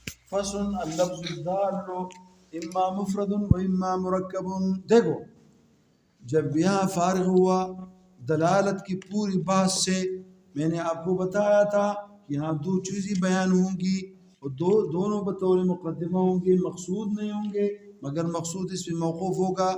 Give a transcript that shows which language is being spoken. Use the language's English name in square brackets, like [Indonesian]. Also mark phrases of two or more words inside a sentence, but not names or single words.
[Arabic] فصل اللفظ الدال اما مفرد و اما مرکب. [Urdu] دیکھو جب یہاں فارغ ہوا دلالت کی پوری بحث سے، میں نے آپ کو بتایا تھا کہ یہاں دو چیزیں بیان ہوں گی اور دونوں بطور مقدمہ ہوں گے، مقصود نہیں ہوں گے مگر مقصود اس پہ موقوف ہوگا.